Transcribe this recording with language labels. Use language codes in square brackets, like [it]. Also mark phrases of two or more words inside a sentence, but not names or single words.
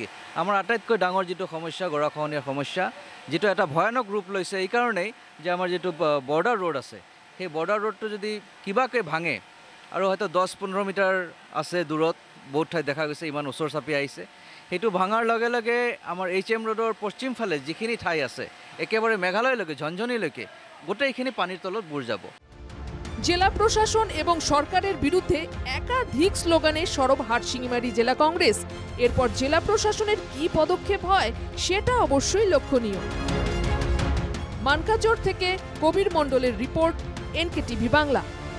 [as] আমাৰ আটাইতকৈ ডাঙৰ যিটো সমস্যা গৰাখহনীয়াৰ সমস্যা, যিটো এটা ভয়ানক ৰূপ লৈছে এই কাৰণেই যে আমাৰ যিটো [en] border road [as] আছে সেই বৰ্ডাৰ ৰোডটো যদি কিবাকৈ ভাঙে আৰু হয়তো 10-15 মিটাৰ আছে দূৰত, বহুত ঠাইত দেখা গৈছে ইমান ওচৰ চাপি আহিছে, সেইটো ভাঙাৰ লগে লগে আমাৰ HM ৰোডৰ পশ্চিম ফালে যিখিনি ঠাই আছে একেবাৰে মেঘালয়লৈকে ঝঞ্ঝনিলৈকে গোটেইখিনি পানীৰ তলত বুৰ যাব। [bn] জেলা প্রশাসন এবং সরকারের বিরুদ্ধে একাধিক স্লোগানে সরব হাটশিঙিমারি জেলা কংগ্রেস। এরপর জেলা প্রশাসনের কি পদক্ষেপ হয় সেটা অবশ্যই লক্ষণীয়। মানকাচর থেকে কবির মণ্ডলের রিপোর্ট, NKTV বাংলা।